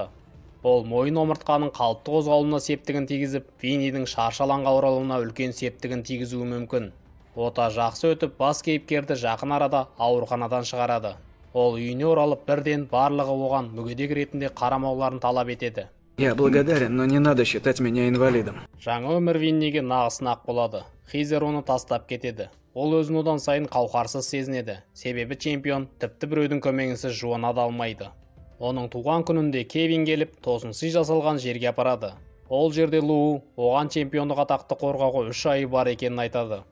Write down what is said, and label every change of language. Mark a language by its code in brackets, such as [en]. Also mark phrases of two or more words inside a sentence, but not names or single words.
[kk] Ол мойын омыртқаның қалыпты қозғалуына септігін тигізіп, Виннидің шаршы алаңға оралуына үлкен септігін тигізуі мүмкін. Ота жақсы өтіп, бас кейіпкерді жақын арада ауруханадан шығарады. Ол үйіне оралып, бірден барлығы оған мүгедек ретінде қарамауларын талап етеді. [ru] Я благодарен, но не надо считать меня инвалидом. [kk] Жаңа өмір Винниге нағыз сынақ болады. Хизер оны тастап кетеді. Ол өзін одан сайын қауқарсыз сезінеді. Себебі чемпион тіпті біреудің көмегінсіз жуана да алмайды. Оның туған күнінде Кевин келіп, тосын сый жасалған жерге апарады. Ол жерде Лу оған чемпиондық атақты қорғауға 3 айы бар екенін айтады.